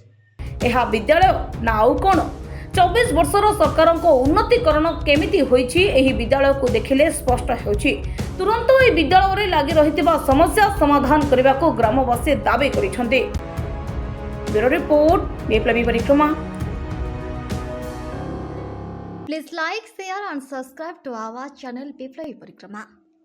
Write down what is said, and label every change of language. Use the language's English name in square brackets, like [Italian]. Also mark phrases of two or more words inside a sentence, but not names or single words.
[Odia] ଏହା ବିଦ୍ୟାଳୟ ନା ଆଉ କ'ଣ? 24 ବର୍ଷର ସରକାରଙ୍କ ଉନ୍ନତିକରଣ କେମିତି ହୋଇଛି ଏହି ବିଦ୍ୟାଳୟକୁ ଦେଖିଲେ ସ୍ପଷ୍ଟ ହେଉଛି। ତୁରନ୍ତ ଏହି ବିଦ୍ୟାଳୟରେ ଲାଗି ରହିଥିବା ସମସ୍ୟା ସମାଧାନ କରିବାକୁ ଗ୍ରାମବାସୀ ଦାବି କରିଛନ୍ତି। [English] Bureau report, [Odia] ବିପ୍ଳବୀ ପରିକ୍ରମା। [English] Please like, share and subscribe to our channel Biplavi Parikrama.